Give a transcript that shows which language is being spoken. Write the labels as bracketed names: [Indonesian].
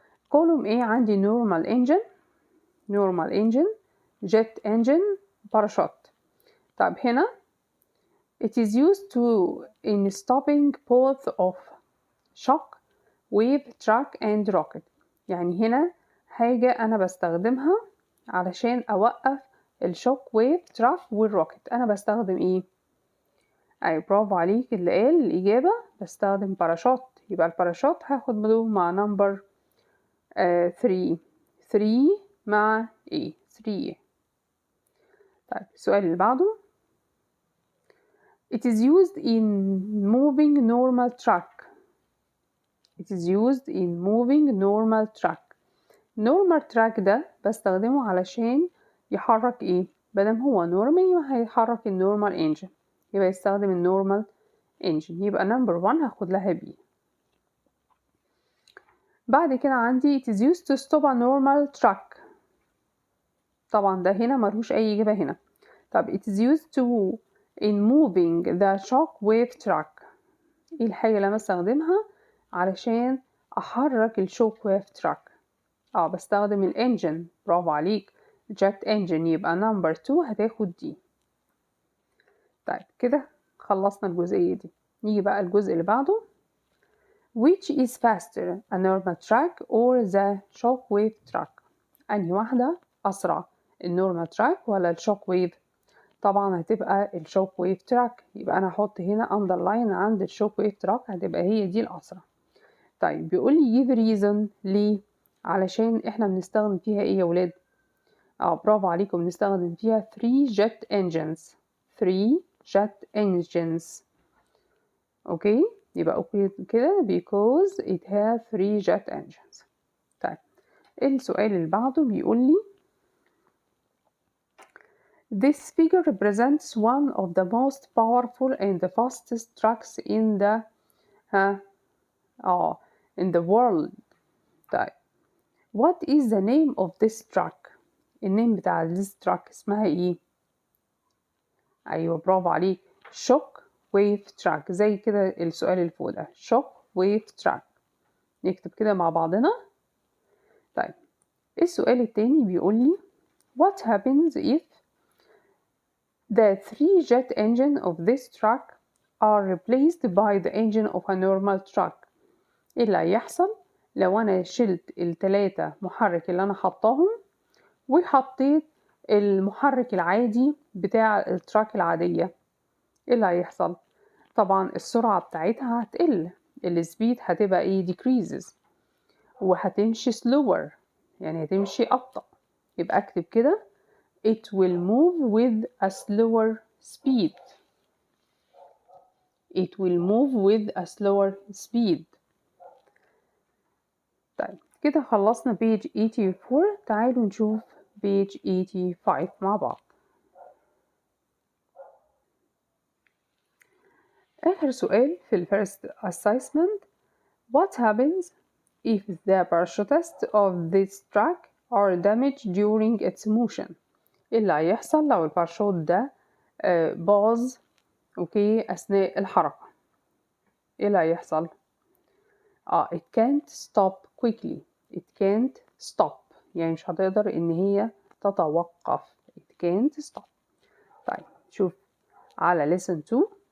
[English] column A عندي normal engine, jet engine, parachute. [Arabic] طيب هنا [English] it is used to in stopping both of shock wave track and rocket. [Arabic] يعني هنا حاجة أنا بستخدمها علشان أوقف الشوك ويف تراك والروكت. أنا بستخدم إيه؟ أي برافو عليك اللي قال الإجابة، بستخدم باراشوت. يبقى الباراشوت هاخد بدو مع نمبر 3 مع إيه؟ 3. طيب السؤال اللي بعده. [English] It is used in moving normal track. It is used in moving normal track. [Arabic] normal track ده بستخدمه علشان يحرك ايه؟ بدل هو normal هيحرك النورمال انجن، يبقى يستخدم النورمال انجن. يبقى number 1 هاخد لها B. بعد كده عندي [English] it is used to stop a normal truck. [Arabic] طبعا ده هنا ملهوش اي اجابة هنا. [English] طب it is used to in moving the shock wave track. [Arabic] ايه الحاجة اللي انا بستخدمها علشان احرك الشوك ويف تراك؟ بستخدم الانجن. برافو عليك، جت انجن. يبقى نمبر 2 هتاخد دي. طيب كده خلصنا الجزئية دي. نيجي بقى الجزء اللي بعده. [English] which is faster a normal track or the shock wave track؟ [Arabic] انهي واحدة اسرع، النورمال تراك ولا الشوك ويف؟ طبعا هتبقى الشوك ويف تراك. يبقى انا هحط هنا underline عند الشوك ويف تراك، هتبقى هي دي الاسرع. طيب بيقول لي give reason ليه؟ علشان احنا بنستخدم فيها ايه يا ولاد؟ برافو عليكم، بنستخدم فيها 3 jet engines. [English] 3 jet engines. [Arabic] اوكي، يبقى اوكي كده [English] because it has 3 jet engines. [Arabic] طيب السؤال اللي بعده بيقول لي [English] this figure represents one of the most powerful and the fastest trucks in the in the world. طيب what is the name of this truck؟ [Arabic] النيم بتاع [English] this truck [Arabic] اسمها ايه؟ ايوه برافو عليك، [English] shock [Arabic] wave track، زي كده السؤال اللي فوق ده shock wave track. نكتب كده مع بعضنا. طيب السؤال التاني بيقول لي [English] what happens if the 3 jet engine of this truck are replaced by the engine of a normal truck. [Arabic] ايه اللي هيحصل لو انا شلت ال3 محرك اللي انا حطاهم وحطيت المحرك العادي بتاع التراك العادية؟ ايه اللي هيحصل؟ طبعا السرعة بتاعتها هتقل، السبيد هتبقى ايه decreases، وهتمشي slower يعني هتمشي أبطأ. يبقى اكتب كده [English] it will move with a slower speed. it will move with a slower speed. [Arabic] طيب كده خلصنا page 84. تعالوا نشوف page 85 مع بعض. آخر سؤال في ال first assessment. [English] What happens if the parachutists of this truck are damaged during its motion؟ [Arabic] إيه اللي هيحصل لو الباراشوت ده باظ أوكي أثناء الحركة؟ إيه اللي هيحصل؟ [English] it can't stop quickly. it can't stop [Arabic] يعني مش هتقدر إن هي تتوقف. [English] it can't stop. [Arabic] طيب شوف على lesson 2.